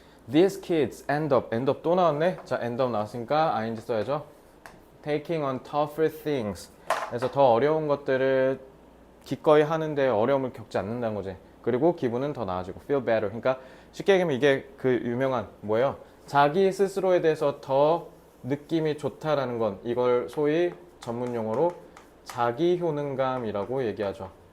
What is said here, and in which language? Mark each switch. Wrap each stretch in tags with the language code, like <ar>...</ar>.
<en>These kids end up</en> <ko>또 나왔네. 자, end up 나왔으니까 ing 써야죠.</ko> <en>Taking on tougher things.</en> <ko>그래서 더 어려운 것들을 기꺼이 하는데 어려움을 겪지 않는다는 거지. 그리고 기분은 더 나아지고</ko> <en>feel better.</en> <ko>그러니까 쉽게 얘기하면 이게 그 유명한 뭐예요? 자기 스스로에 대해서 더 느낌이 좋다라는 건 이걸 소위 전문 용어로 자기 효능감이라고 얘기하죠.</ko>